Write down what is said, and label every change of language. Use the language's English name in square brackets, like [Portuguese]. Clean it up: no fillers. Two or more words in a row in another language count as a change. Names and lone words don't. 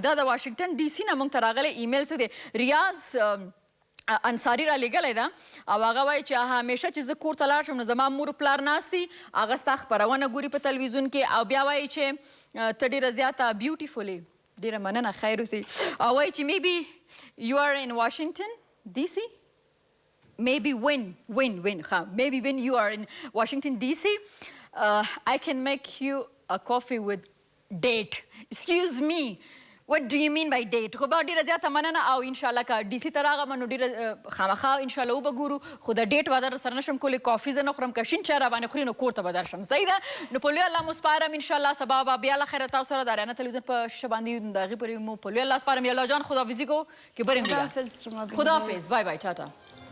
[Pashto] دا د واشنګټن ډي سي نه موږ ته راغلی ایمیل څه دی، ریاض انصاري را لیږلی ده او هغه وایي چې همیشه چې زه کور ته لاړ شم نو زما مور پلار ناست دي، هغه ستا خپرونه ګوري په تلویزیون کې، او بیا وایي چې ته ډېره زیاته بیوټیفول یې. ډېره مننه، خیر اوسئ. او وایي چې [English] Maybe you are in [Pashto] واشنګټن ډي سي. [English] Maybe maybe when you are in Washington, D.C., I can make you a coffee with date. Excuse me, what do you mean by date? [Pashto] خو به ډېره زیاته مننه. او انشاءالله که ډي سي ته راغلم نو ډېره خامخا انشاءالله وبه ګورو، خو د ډیټ واده سره نشم کولی. کافي زه نه خورم، که شین چای راباندې خوري نو کور ته به درشم. صحیح ده؟ نو په لوی الله مو سپارم. انشاءالله سبا به بیا له خیره تاسو سره د اریانا تلویزیون په شیشه باندې د هغې پورې مو په لوی الله سپارم. [Persian] یالله جان خداحافظي کو که بریم دیگه. خداحافظ شما. خداحافظ. [English] bye bye. [Persian] ټاټا.